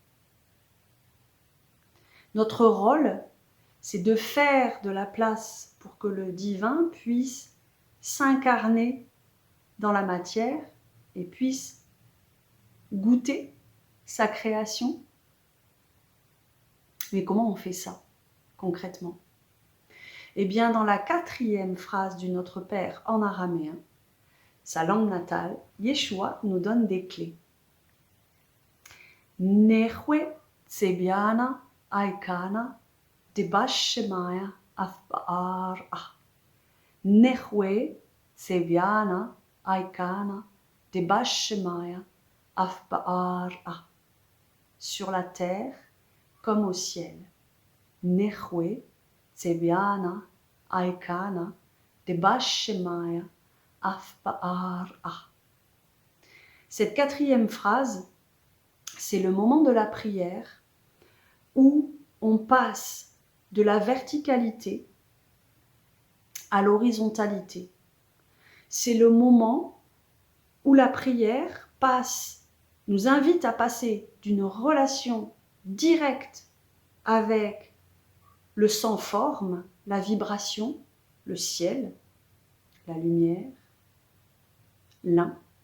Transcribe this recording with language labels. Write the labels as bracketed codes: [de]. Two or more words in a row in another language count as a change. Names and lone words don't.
[fr] Notre rôle, c'est de faire de la place pour que le divin puisse s'incarner dans la matière et puisse goûter sa création. Mais comment on fait ça concrètement? Eh bien, dans la 4e phrase du Notre Père en araméen, sa langue natale, Yeshua nous donne des clés. [arc] ܢܗܘܐ ܨܒܝܢܟ ܐܝܟܢܐ ܕܒܫܡܝܐ ܐܦ ܒܐܪܥܐ. ܢܗܘܐ ܨܒܝܢܟ ܐܝܟܢܐ ܕܒܫܡܝܐ ܐܦ ܒܐܪܥܐ. [fr] Sur la terre comme au ciel. [arc] ܢܗܘܐ ܨܒܝܢܟ ܐܝܟܢܐ ܕܒܫܡܝܐ ܐܦ ܒܐܪܥܐ. [fr] Cette 4e phrase, c'est le moment de la prière où on passe de la verticalité à l'horizontalité. C'est le moment où la prière nous invite à passer d'une relation directe avec le sans forme, la vibration, le ciel, la lumière, l'un,